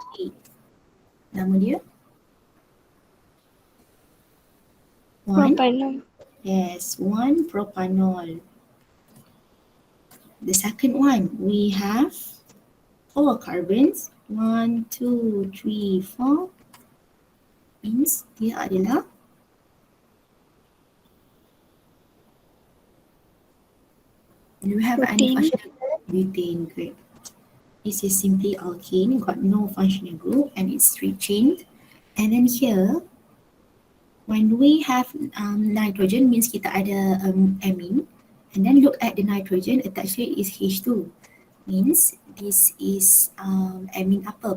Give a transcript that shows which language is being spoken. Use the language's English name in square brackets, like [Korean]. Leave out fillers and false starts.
[Malay] 3. Nama dia? [English] Propanol. Yes, 1 propanol. The second one, we have 4 carbons. 1, 2, 3, 4. Means [Malay] dia adalah [English] do you have any functional group? Butane, great. This is simply alkane, got no functional group and it's 3-chained. And then here, when we have nitrogen means [Malay] kita ada [English] amine, and then look at the nitrogen attached to it is H2, means this is amine [Malay] apa?